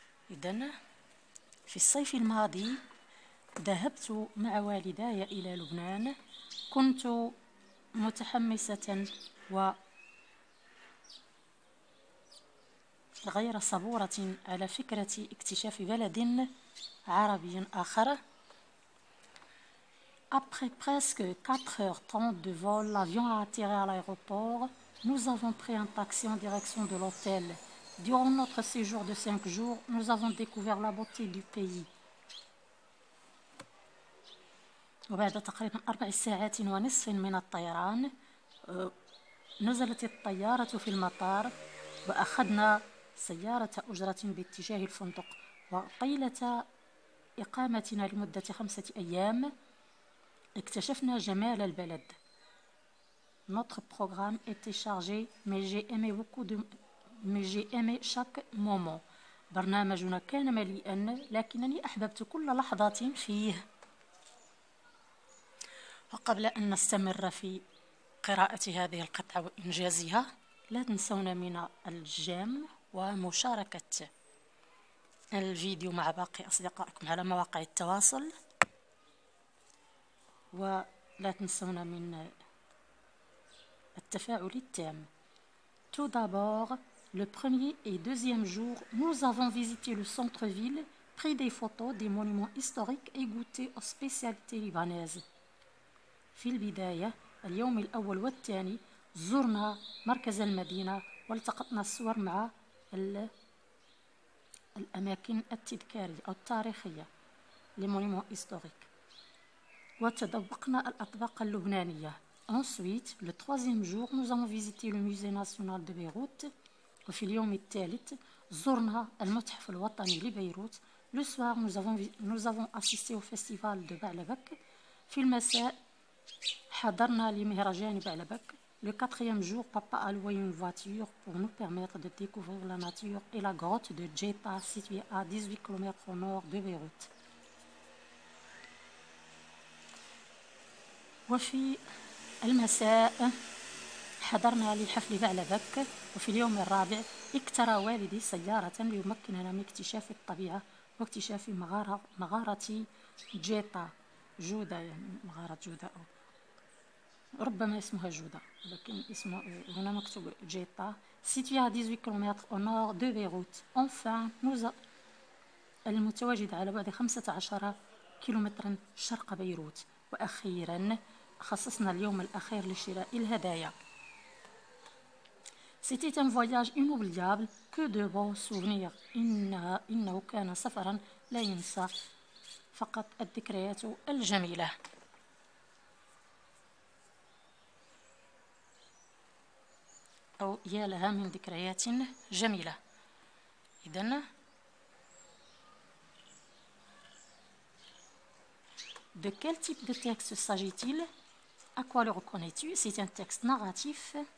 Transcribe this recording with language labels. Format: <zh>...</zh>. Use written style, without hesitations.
<ar>إذن في الصيف الماضي ذهبت مع والداي إلى لبنان. كنت متحمسة وغير صبورة على فكرة اكتشاف بلد عربي آخر.</ar> <fr>Après presque 4h30 de vol, l'avion a atterri à l'aéroport. Nous avons pris un taxi en direction de l'hôtel. Durant notre séjour de 5 jours, nous avons découvert la beauté du pays.</fr> <ar>وبعد تقريبا 4 ساعات ونصف من الطيران نزلت الطيارة في المطار وأخذنا سيارة أجرة باتجاه الفندق. وطيلة إقامتنا لمدة 5 أيام اكتشفنا جمال البلد.</ar> <fr>Notre programme était chargé, mais j'ai aimé chaque moment.</fr> <ar>برنامجنا كان مليئا لكنني أحببت كل لحظة فيه. وقبل أن نستمر في قراءة هذه القطعة وإنجازها، لا تنسونا من الجيم ومشاركة الفيديو مع باقي أصدقائكم على مواقع التواصل، ولا تنسونا من التفاعل التام.</ar> <fr>Tout d'abord, le premier et deuxième jour, nous avons visité le centre-ville, pris des photos des monuments historiques et goûté aux spécialités libanaises.</fr> <ar>في البداية اليوم الأول والثاني زرنا مركز المدينة والتقطنا الصور مع الأماكن التذكارية أو التاريخية</ar> <fr>les monuments historiques.</fr> <ar>وتذوقنا الأطباق اللبنانية.</ar> <fr>Ensuite, le troisième jour, nous avons visité le musée national de Beyrouth.</fr> <ar>وفي اليوم الثالث زرنا المتحف الوطني لبيروت.</ar> <fr>Le soir, nous avons assisté au festival de Ba'labak.</fr> <ar>في المساء حضرنا لمهرجان بعلبك.</ar> <fr>Le quatrième jour, papa a loué une voiture pour nous permettre de découvrir la nature et la grotte de Djeta située à 18 km au nord de Beyrouth.</fr> <ar>وفي المساء حضرنا لحفل بعلبك. وفي اليوم الرابع اقترى والدي سيارة ليمكننا من اكتشاف الطبيعة واكتشاف مغارة جيتا جودة، يعني مغارة جودة أو ربما اسمها جودة لكن اسمه هنا مكتوب جيتا</ar> <fr>située à 18 km au nord de Beyrouth. Enfin,</fr> <ar>المتواجد على بعد 15 كيلومترا شرق بيروت. وأخيرا خصصنا اليوم الأخير لشراء الهدايا.</ar> <fr>C'était un voyage inoubliable, que de beaux souvenirs.</fr> <ar>إنه كان سفرا لا ينسى، فقط الذكريات الجميلة. أو يا لها من ذكريات جميلة.</ar> <fr>إذن de quel type de texte s'agit-il? À quoi le reconnais-tu? C'est un texte narratif.</fr>